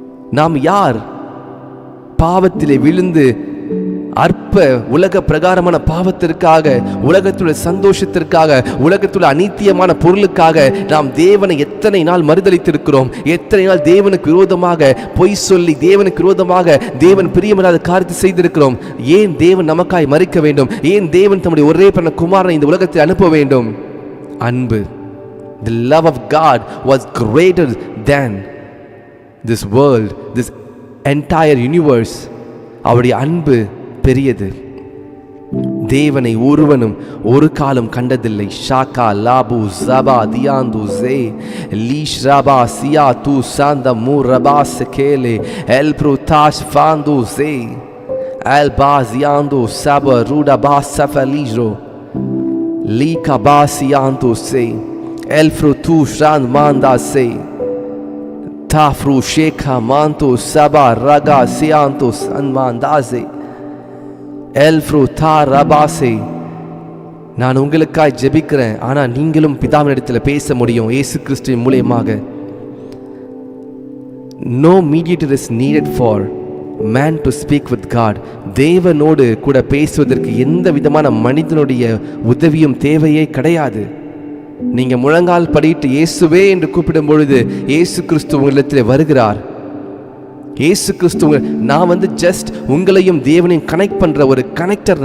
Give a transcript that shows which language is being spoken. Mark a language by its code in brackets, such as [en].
[ta] நாம் யார்? பாவத்திலே விழுந்து அற்ப உலக பிரகாரமான பாவத்திற்காக, உலகத்துடைய சந்தோஷத்திற்காக, உலகத்துடைய அநீத்தியமான பொருளுக்காக நாம் தேவனை எத்தனை நாள் மறுதலித்திருக்கிறோம். எத்தனை நாள் தேவனுக்கு விரோதமாக பொய் சொல்லி தேவனுக்கு விரோதமாக தேவன் பிரியமில்லாத காரியத்தை செய்திருக்கிறோம். ஏன் தேவன் நமக்காய் மரிக்க வேண்டும்? ஏன் தேவன் தம்முடைய ஒரே பிறந்த குமாரனை இந்த உலகத்தில் அனுப்ப வேண்டும்? அன்பு. [en] The love of God was greater than this world, this entire universe. [ta] அவருடைய அன்பு பெரியது. தேவனை ஒருவனும் ஒரு காலம் கண்டதில்லை. ஷாக்கா லாபு ஜபா தியாந்து ஜே லீஷ் ரபா சியா து சாந்த மூ ரபா செகேலே L ப்ரூதாஷ் ஃபாந்து J El baziando saba ruda basa feligro. Lika basiando se. El frutu shran manda se. Tafru sheka manto saba raga seanto sanmandaze. El fruta rabase. நான் உங்களுக்காய் ஜெபிக்கிறேன், ஆனால் நீங்களும் பிதாவினிடத்தில் பேச முடியும் இயேசு கிறிஸ்துவின் மூலமாக. [en] No mediator is needed for man to speak with God. [ta] தேவனோடு கூட பேசுவதற்கு எந்த விதமான மனிதனுடைய உதவியும் தேவையே கிடையாது. நீங்க முழங்கால் படிட்டு இயேசுவே என்று கூப்பிடும் பொழுது இயேசு கிறிஸ்து உங்களிடத்தில் வருகிறார். இயேசு கிறிஸ்து, நான் ஜஸ்ட் உங்களையும் தேவனையும் கனெக்ட் பண்ற ஒரு கனெக்டர்.